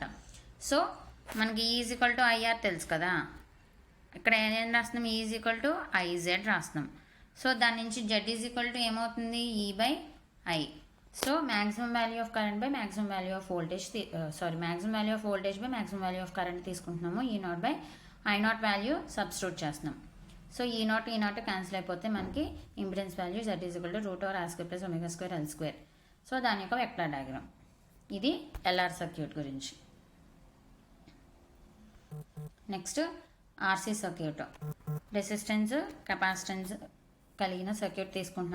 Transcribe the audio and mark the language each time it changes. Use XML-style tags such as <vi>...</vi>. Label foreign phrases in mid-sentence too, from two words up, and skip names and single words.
<te>సో మనకి E IR తెలుసు కదా, ఇక్కడ ఏం రాస్తున్నాం, E IZ రాస్తున్నాం. సో దాని నుంచి Z ఏమవుతుంది, E/I.</te> <en>so maximum value of current by maximum value of voltage, maximum value of voltage by maximum value of current తీసుకుంటున్నాము.</en> <te>E0/I0 వాల్యూ సబ్స్టిట్యూట్ చేస్తున్నాం. సో E0 క్యాన్సిల్ అయిపోతే మనకి</te> <en>impedance value</en> <te>Z √R² + ω² L². సో దాని యొక్క</te> <en>vector diagram</en> <te>ఇది</te> <en>LR circuit</en> <te>గురించి.</te> <en>next RC circuit, resistance capacitance</en> <te>కలిగిన సర్క్యూట్ తీసుకుంటున్నాం.</te>